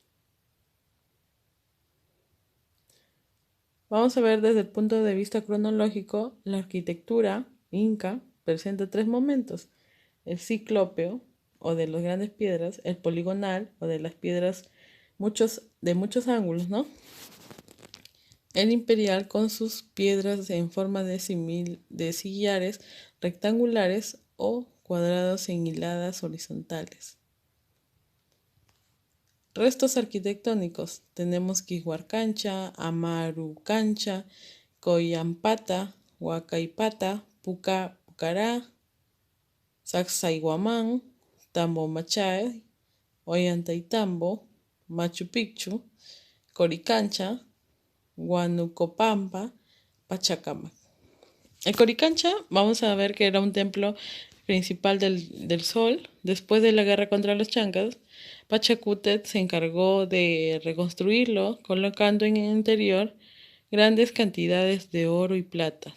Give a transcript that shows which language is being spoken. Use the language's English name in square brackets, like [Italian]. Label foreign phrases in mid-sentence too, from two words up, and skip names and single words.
[Spanish] Vamos a ver desde el punto de vista cronológico, la arquitectura inca presenta tres momentos: el ciclópeo o de las grandes piedras, el poligonal o de las piedras de muchos ángulos, ¿no? El imperial con sus piedras en forma de sillares rectangulares o cuadrados en hiladas horizontales. Restos arquitectónicos. Tenemos Quishuarcancha, Amarucancha, Coyampata, Huacaipata, Pucará, Sacsayhuamán, Tambomachay, Ollantaytambo, Machu Picchu, Coricancha, Huanucopampa, Pachacamac. El Coricancha, vamos a ver que era un templo principal del sol. Después de la guerra contra los chancas, Pachacútec se encargó de reconstruirlo, colocando en el interior grandes cantidades de oro y plata.